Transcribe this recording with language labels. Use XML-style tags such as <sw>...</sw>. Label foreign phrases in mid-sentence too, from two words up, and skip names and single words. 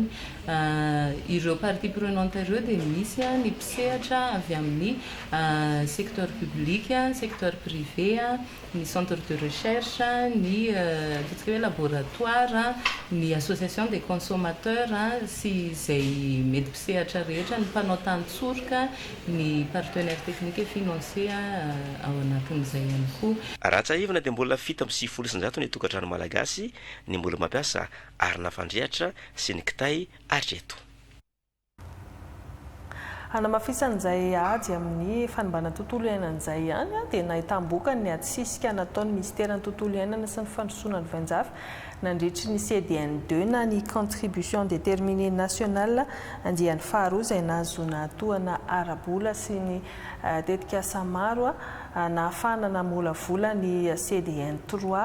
<mg>Ireo</mg> <fr>partie prenante</fr> <mg>ireo dia misy ny mpisehatra avy amin'ny</mg> <fr>secteur public, secteur privé,</fr> <mg>ny</mg> <fr>centre de recherche,</fr> <mg>ny ataontsika hoe laboratoire, ny</mg> <fr>association des consommateurs</fr> <mg>sy izay mety mpisehatra rehetra, ny mpanao tantsorika, ny</mg> <fr>partenaire technique et financier</fr> <mg>ao anatin'izay ihany koa. Raha tsahivana dia mbola 7.900 ny tokantrano malagasy ny mbola mampiasa arina fandrehatra sy ny kitay hatreto. Hanamafisan'izay ady amin'ny fanimbana tontolo iainan'izay ihany dia nahitam-boka ny atsisika nataon'ny ministèrany tontolo iainana sy ny fandrosoana ny vainjafy nandritry ny CDN2 na ny</mg> <fr>contribution déterminée nationale</fr> <mg>andian'ny faharoa izay nahazoana tohana arabola sy ny tetika asa maro nahafahana namolavola ny CDN3.</mg>